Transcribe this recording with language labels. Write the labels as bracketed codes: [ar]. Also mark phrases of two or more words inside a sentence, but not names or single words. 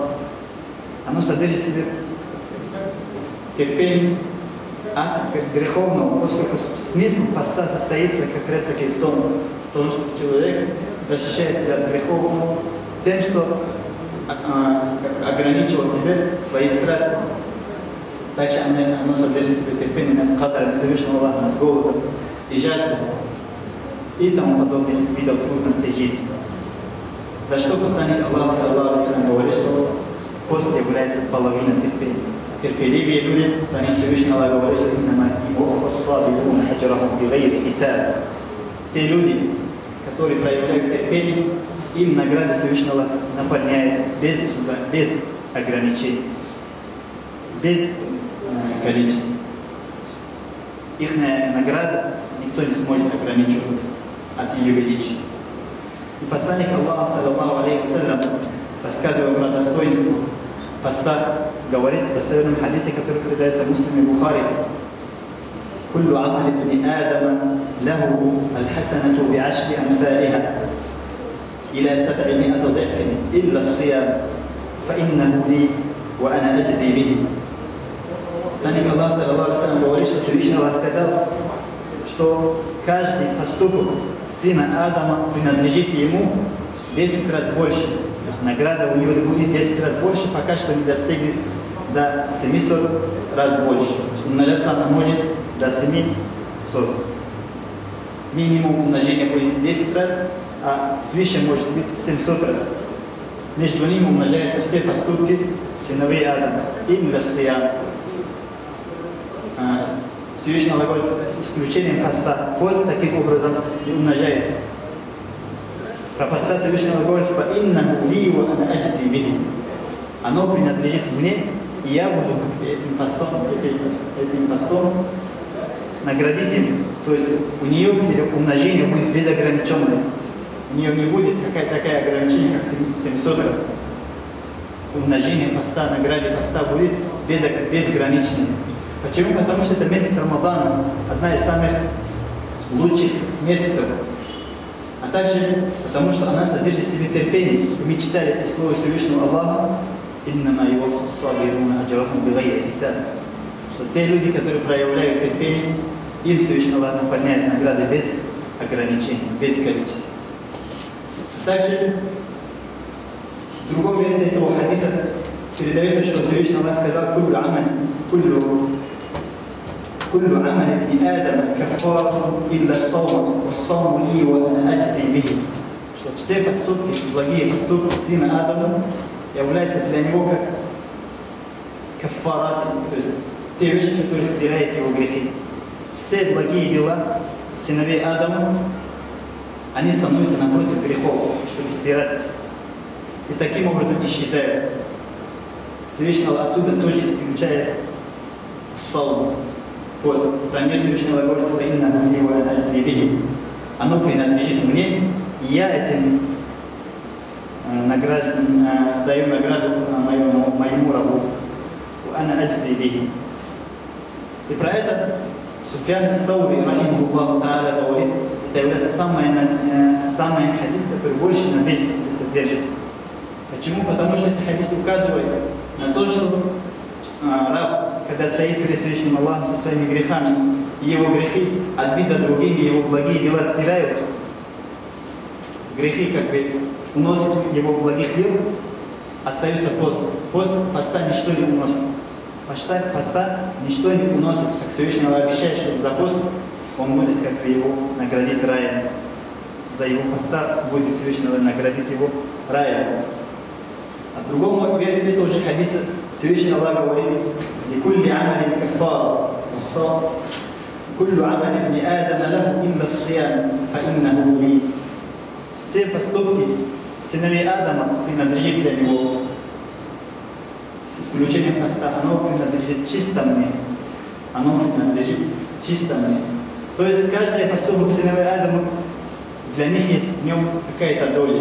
[ru] Оно содержит в себе терпение от греховного, поскольку смысл поста состоится как раз таки в том, что человек защищает себя от греховного тем, что ограничивал себе свои страсти. Также оно содержит в себе терпение над кадаром Всевышнего Аллаха, над голодом и жаждой и тому подобных видов трудностей жизни. За что посланник Аллаха, [ar] صلى الله عليه وسلم, [ru] говорит, что пост является половиной терпения. Терпеливые люди, про них Всевышний Аллах говорит, что те люди, которые проявляют терпение, им награды Всевышний Аллах наполняет без суда, без ограничений, без количества. Их награда никто не сможет ограничить от ее величия. И посланник Аллаха, [ar] صلى الله عليه وسلم, [ru] рассказывая про достоинство поста, говорит в достоверном хадисе, который передается Муслим и Бухари: [ar] «كل عمل ابن آدم له الحسنة بعشر أمثالها إلى 700 ضعف إلا الصيام فإنه لي وأنا أجزي به». [ru] Посланник Аллаха, [ar] صلى الله عليه وسلم, [ru] говорит, что Всевышний Аллах сказал, что каждый поступок сына Адама принадлежит ему 10 раз больше. То есть награда у него будет 10 раз больше, пока что не достигнет до 700 раз больше. Умножаться она может до 700. Минимум умножения будет 10 раз, а свыше может быть 700 раз. Между ними умножаются все поступки сыновей Адама. [ar] إلا الصيام. [ru] Всевышний Аллах говорит, с исключением поста. Пост таким образом и умножается. Про поста Всевышний Аллах говорит: [ar] «فإنه لي وأنا أجزي به». [ru] Оно принадлежит мне, и я буду этим постом наградить им. То есть у нее умножение будет безограниченное. У нее не будет такое ограничение, как 700 раз. Умножение поста, награде поста будет безграничным. Почему? Потому что это месяц Рамадана, одна из самых лучших месяцев. А также потому, что она содержит в себе терпение. И мы читали из слова Всевышнего Аллаха: [ar] «إنما يوفى الصابرون أجرهم بغير حساب». [ru] Что те люди, которые проявляют терпение, им Всевышний Аллах наполняет награды без ограничений, без количества. Также в другой версии этого хадиса передается, что Всевышний Аллах сказал: [ar] «كل عمل ابن آدم كفارة إلا الصوم والصوم لي وأنا أجزي به». [ru] Что все поступки, благие поступки сына Адама являются для него как каффараты, то есть те вещи, которые стирают его грехи. Все благие дела сыновей Адама, они становятся напротив грехов, чтобы стирать. И таким образом исчезают. Всевышний Аллах оттуда тоже исключает саум, пост. Про него Всевышний Аллах говорит: оно принадлежит мне, и я этим даю награду моему рабу. И про это Суфьян ас-Саури, [ar] رحمه الله تعالى, [ru] говорит: это является самый хадис, который больше надежды в себе содержит. Почему? Потому что этот хадис указывает на то, что раб, когда стоит перед Всевышним Аллахом со своими грехами, и его грехи одни за другими, его благие дела стирают, грехи как бы уносят его благих дел, остается пост. Поста ничто не уносит. Поста ничто не уносит. Как Всевышний Аллах обещает, что за пост он будет как бы его наградить раем. За его поста будет Всевышний Аллах наградить его раем. А в другом версии тоже хадиса Всевышний Аллах говорит: [ar] «لكل عمل كفارة والصوم كل عمل ابن آدم له إلا الصيام فإنه لي». [ru] Все поступки сыновей Адама принадлежат для него, с исключением поста. Оно принадлежит чисто мне. Оно принадлежит чисто мне. То есть каждый поступок сыновей Адама, для них есть в нем какая-то доля.